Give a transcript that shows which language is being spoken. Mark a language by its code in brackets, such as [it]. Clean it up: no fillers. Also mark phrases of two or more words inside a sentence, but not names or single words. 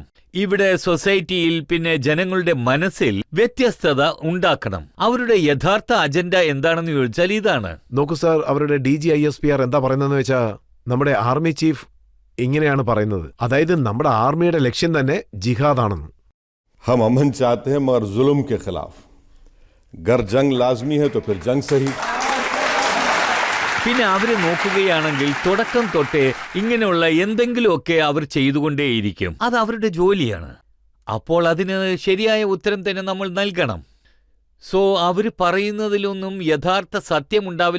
[ml] ഇവിടെ സൊസൈറ്റിയിൽ പിന്നെ ജനങ്ങളുടെ മനസ്സിൽ വ്യത്യസ്തത ഉണ്ടാക്കണം. അവരുടെ യഥാർത്ഥ അജണ്ട എന്താണെന്ന് ചോദിച്ചാൽ ഇതാണ്. നോക്കൂ സാർ, അവരുടെ DGISPR എന്താ പറയുന്നതെന്ന് വെച്ചാൽ, നമ്മുടെ [en] army chief [ml] ഇങ്ങനെയാണ് പറയുന്നത്, അതായത് നമ്മുടെ ആർമിയുടെ ലക്ഷ്യം തന്നെ ജിഹാദാണെന്ന്. [ur] ہم امن چاہتے ہیں مگر ظلم کے خلاف۔ گر جنگ لازمی ہے تو پھر جنگ سہی. [ml] പിന്നെ അവരെ നോക്കുകയാണെങ്കിൽ തുടക്കം തൊട്ടേ ഇങ്ങനെയുള്ള എന്തെങ്കിലുമൊക്കെ അവർ ചെയ്തുകൊണ്ടേയിരിക്കും. അത് അവരുടെ ജോലിയാണ്. അപ്പോൾ അതിന് ശരിയായ ഉത്തരം തന്നെ നമ്മൾ നൽകണം. സോ അവർ പറയുന്നതിലൊന്നും യഥാർത്ഥ സത്യമുണ്ടാവില്ല.